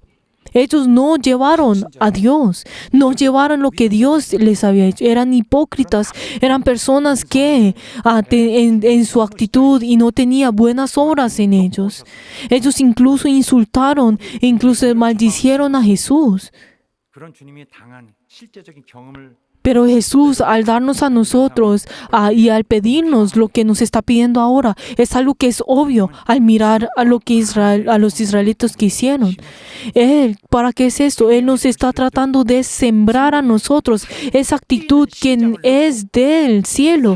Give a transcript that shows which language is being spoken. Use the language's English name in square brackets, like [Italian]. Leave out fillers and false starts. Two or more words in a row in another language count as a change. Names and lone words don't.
[Spanish] Ellos no llevaron a Dios, no llevaron lo que Dios les había hecho. Eran hipócritas, eran personas que en su actitud y no tenía buenas obras en ellos. Ellos incluso insultaron e incluso maldicieron a Jesús. [Korean] 그런 주님이 당한 실제적인 경험을 [Spanish] Pero Jesús, al darnos a nosotros y al pedirnos lo que nos está pidiendo ahora, es algo que es obvio al mirar a lo que a los israelitas que hicieron. Él, ¿para qué es esto? Él nos está tratando de sembrar a nosotros esa actitud que es del cielo.